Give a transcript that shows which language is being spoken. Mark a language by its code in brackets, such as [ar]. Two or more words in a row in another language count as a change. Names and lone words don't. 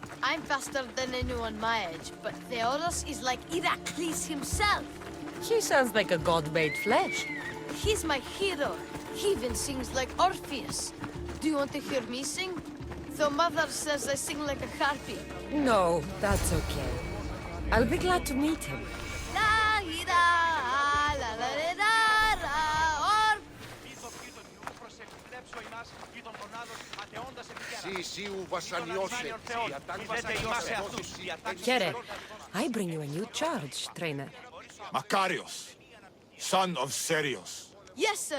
[en] I'm faster than anyone my age, but Theodos is like Heracles himself. He sounds like a god made flesh. He's my hero. He even sings like Orpheus. Do you want to hear me sing? Though Mother says I sing like a harpy. No, that's okay. I'll be glad to meet him. La ira, la la re, ra, ra, or. Kere, I bring you a new charge, trainer. Makarios, son of Serios. Yes, sir.